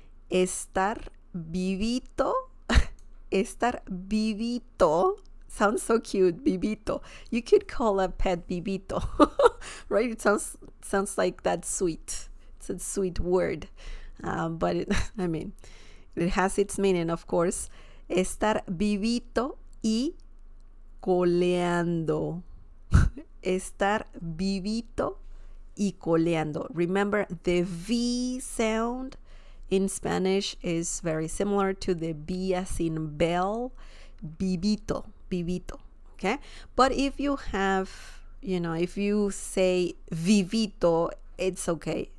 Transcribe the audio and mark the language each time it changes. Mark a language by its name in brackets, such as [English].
[Spanish] Estar vivito. Estar vivito. [English] Sounds so cute, vivito. You could call a pet vivito, right? It sounds like that sweet. It's a sweet word, but I mean, it has its meaning, of course. [Spanish] Estar vivito y coleando. Estar vivito y coleando. [English] Remember, the V sound in Spanish is very similar to the B as in bell. Vivito. Okay, but if you have, if you say vivito, it's okay.